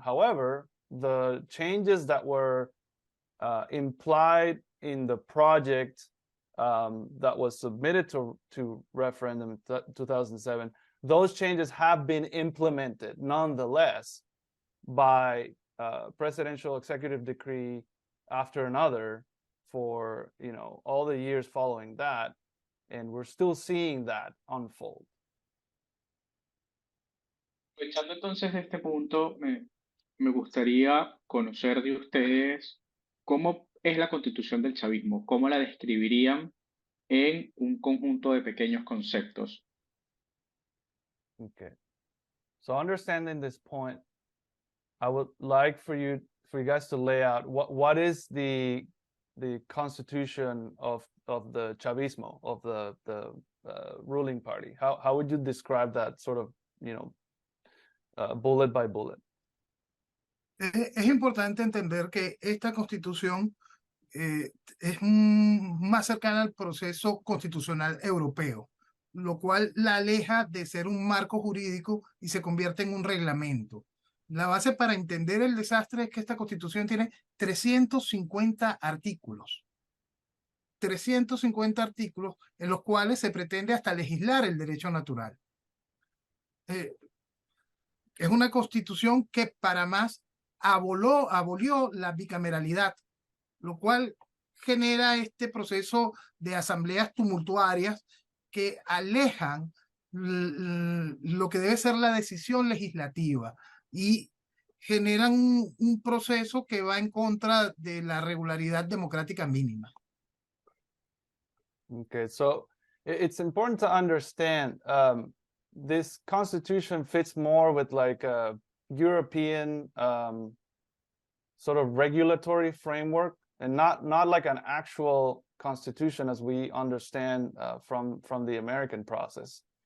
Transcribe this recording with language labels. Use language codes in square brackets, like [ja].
[en] However, the changes that were implied in the project that was submitted to referendum in 2007, those changes have been implemented nonetheless by presidential executive decree after another for all the years following that, and we're still seeing that unfold. [es] Aprovechando entonces de este punto, me gustaría conocer de ustedes cómo es la constitución del chavismo, cómo la describirían en un conjunto de pequeños conceptos. [en] Okay. So understanding this point, I would like for you guys to lay out what is the constitution of the chavismo, of the ruling party. How would you describe that sort of, bullet by bullet? [es] Es importante entender que esta constitución es más cercana al proceso constitucional europeo, lo cual la aleja de ser un marco jurídico y se convierte en un reglamento. La base para entender el desastre es que esta constitución tiene 350 artículos. 350 artículos en los cuales se pretende hasta legislar el derecho natural. Es una constitución que para más abolió la bicameralidad, lo cual genera este proceso de asambleas tumultuarias que alejan lo que debe ser la decisión legislativa y generan un proceso que va en contra de la regularidad democrática mínima. [en] Okay, so it's important to understand this constitution fits more with like a European sort of regulatory framework, and not like an actual constitution as we understand from the American process.